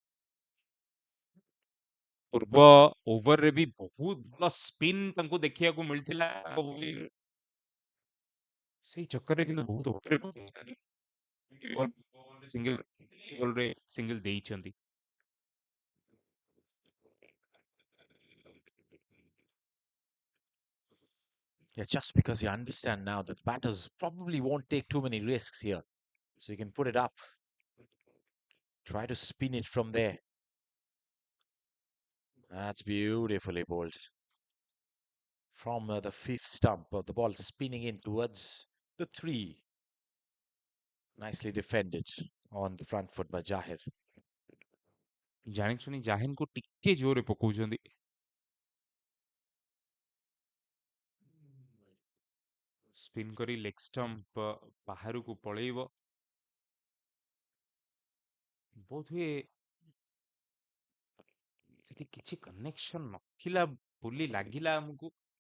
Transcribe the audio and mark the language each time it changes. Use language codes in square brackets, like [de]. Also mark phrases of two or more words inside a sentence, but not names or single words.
[or] ପୂର୍ବ ଓଭରରେ ବି ବହୁତ ଭଲ ସ୍ପିନ୍ ତାଙ୍କୁ ଦେଖିବାକୁ ମିଳିଥିଲା। ସେଇ ଚକ୍କରରେ କିନ୍ତୁ ବହୁତ ଉପରେ ସିଙ୍ଗଲ ଦେଇଛନ୍ତି। [en] Yeah, just because you understand now that batters probably won't take too many risks here. So you can put it up. Try to spin it from there. That's beautifully bowled. From the fifth stump of the ball spinning in towards the 3. Nicely defended on the front foot by Jahir. [or] ଜାଣିଛୁନି ଜାହିନକୁ ଟିକେ ଜୋରରେ ପକଉଛନ୍ତି। ସ୍ପିନ୍ କରି [en] leg stump [or] ବାହାରକୁ ପଳେଇବ। ବୋଧହୁଏ ସେଠି କିଛି କନେକ୍ସନ ନଥିଲା ବୋଲି ଲାଗିଲା ଆମକୁ।